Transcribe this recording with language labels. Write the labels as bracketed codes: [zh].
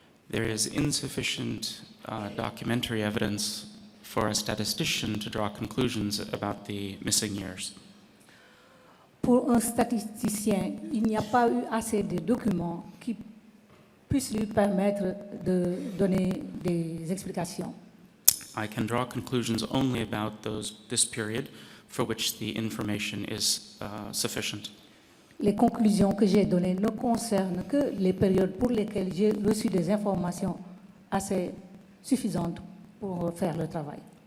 [en] There is insufficient documentary evidence for a statistician to draw conclusions about the missing years. [fr] Pour un statisticien, il n'y a pas eu assez de documents qui puissent lui permettre de donner des explications. [en] I can draw conclusions only about this period for which the information is sufficient. [fr] Les conclusions que j'ai données ne concernent que les périodes pour lesquelles j'ai reçu des informations assez suffisantes pour faire le travail.